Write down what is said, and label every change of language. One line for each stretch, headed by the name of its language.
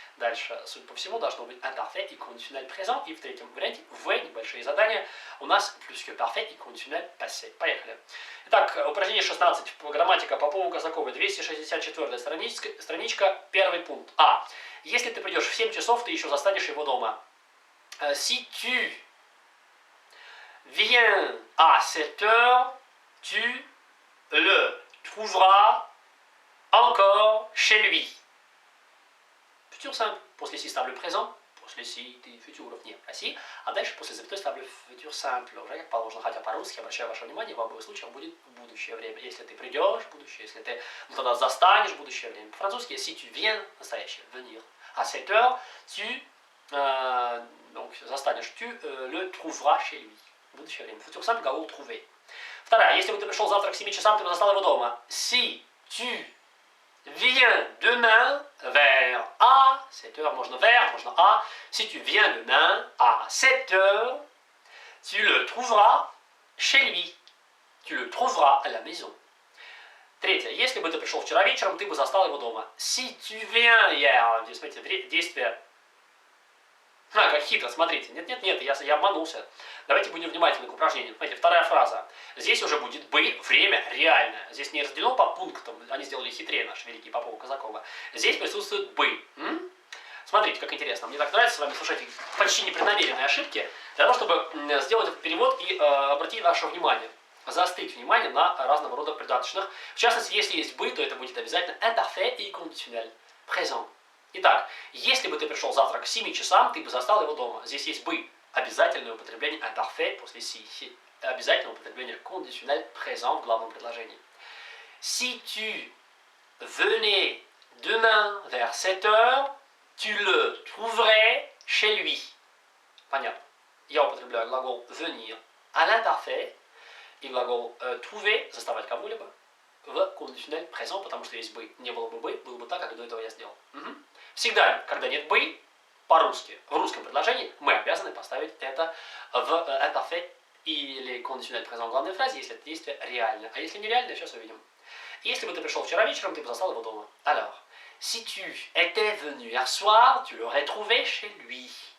Russian: Дальше, судя по всему, должно быть imparfait и conditionnel présent. И в третьем варианте, в, небольшие задания, у нас plus que parfait и conditionnel passé. Поехали. Итак, упражнение 16. Грамматика Попова-Казакова, 264 страничка, первый пункт. А. Если ты придешь в 7 часов, ты еще застанешь его дома.
French: Si tu viens à 7 heures, tu le trouveras encore chez lui. Futur simple.
Russian: После si стаблю présent, после si ты футюров нет России, а дальше после запятой ставлю futur simple. Уже как положено, хотя по-русски, обращаю ваше внимание, в обоих случаях будет будущее время. Если ты придешь, будущее, если ты тогда застанешь, будущее время. По-французски,
French: si tu viens,
Russian: настоящее,
French: venir. À 7 heures, tu donc
Russian: застанешь,
French: tu le trouveras chez lui.
Russian: Будущее время.
French: Futur simple,
Russian: глагол
French: trouver.
Russian: Вторая. Если бы ты пришел завтра к 7 часам, ты бы застал его дома.
French: Si tu viens demain vers à 7 heures,
Russian: можно vers, можно à.
French: Si tu viens demain à 7 heures, tu le trouveras chez lui. Tu le trouveras à la maison.
Russian: Третье. Если бы ты пришел вчера вечером, ты бы застал его дома.
French: Si tu viens hier,
Russian: здесь, смотрите, действие. Как хитро, смотрите. Нет, я обманулся. Давайте будем внимательны к упражнению. Смотрите, вторая фраза. Здесь уже будет бы, время реальное. Здесь не разделено по пунктам. Они сделали хитрее, наши великие Попова-Казакова. Здесь присутствует бы. Смотрите, как интересно. Мне так нравится с вами слушать почти непреднамеренные ошибки, для того, чтобы сделать этот перевод и обратить ваше внимание, заострить внимание на разного рода придаточных. В частности, если есть бы, то это будет обязательно imparfait и conditionnel.
French: Présent.
Russian: Итак, если бы ты пришел завтра к 7 часам, ты бы застал его дома. Здесь есть бы. Обязательное употребление imparfait после si. Обязательное употребление conditionnel présent в главном предложении.
French: Si tu venais demain vers 7 heures, tu le trouverais chez lui.
Russian: Понятно. Я употребляю глагол venir à l'imparfait и глагол trouver, заставать кого-либо, в conditionnel présent, потому что есть бы. Не было бы, было бы так, как до этого я сделал. Всегда, когда нет бы, по-русски, в русском предложении, мы обязаны поставить это в imparfait или conditionnel présent в главной фразе, если это действие реально. А если нереально, сейчас увидим. Если бы ты пришел вчера вечером, ты бы застал его дома.
French: Alors, si tu étais venu hier soir, tu l'aurais trouvé chez lui.